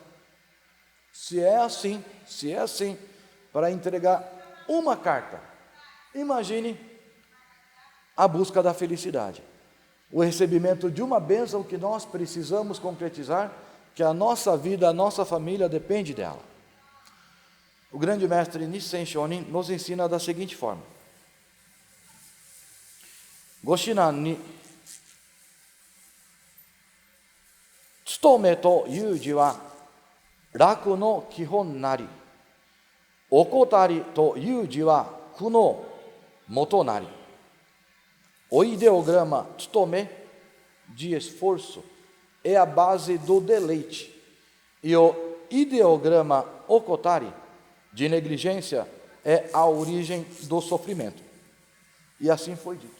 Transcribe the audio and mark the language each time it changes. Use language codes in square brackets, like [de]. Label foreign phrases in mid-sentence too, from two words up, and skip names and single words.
[pt] Se é assim, para entregar uma carta, imagine a busca da felicidade, o recebimento de uma bênção que nós precisamos concretizar, que a nossa vida, a nossa família depende dela. O grande mestre Nissen Shonin nos ensina da seguinte forma: [ja] 御指南に勤めと言うは楽の基なり、怠りと言うは苦の本なり. [pt] O ideograma tsutome, de esforço, é a base do deleite, e o ideograma okotari, de negligência, é a origem do sofrimento. E assim foi dito.